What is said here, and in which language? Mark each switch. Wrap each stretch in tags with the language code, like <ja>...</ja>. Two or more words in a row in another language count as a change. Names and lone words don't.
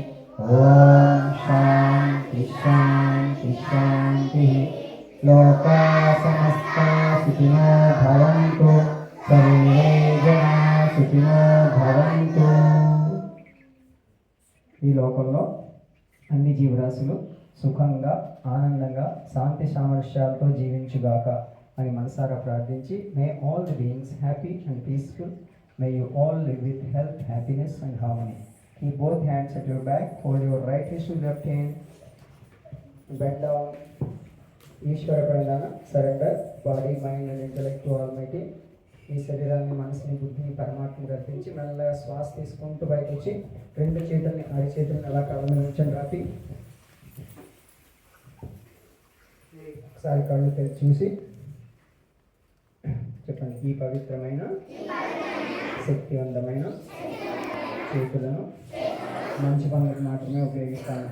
<sa>ॐ शान्ति शान्ति शान्तिः. लोकाः समस्ताः सुखिनो भवन्तु, सर्वे जनाः सुखिनो भवन्तु.</sa> <te>ఈ లోకంలో అన్ని జీవరాశులు సుఖంగా, ఆనందంగా, శాంతి సామరస్యాలతో జీవించుగాక అని మనసారా ప్రార్థించి,</te> <en>May all the beings happy and peaceful, may you all live with health, happiness and harmony. Keep both hands at your back, hold your right wrist to left hand, bend down.</en> <te>ఈశ్వర ప్రణామ,</te> <en>surrender body, mind and intellect to almighty.</en> <te>ఈ శరీరాన్ని, మనసుని, బుద్ధిని పరమాత్మకు అర్పించి మెల్లగా శ్వాస తీసుకుంటూ బయటకు వచ్చి 2 చేతుల్ని, అరిచేతుల్ని అలా కళ్ళ మీద ఉంచండి. రాపి ఒకసారి కళ్ళు తెరిచి చూసి చెప్పండి, ఈ పవిత్రమైన శక్తివంతమైన చేతులను మంచి పనులకు మాత్రమే ఉపయోగిస్తాను.</te>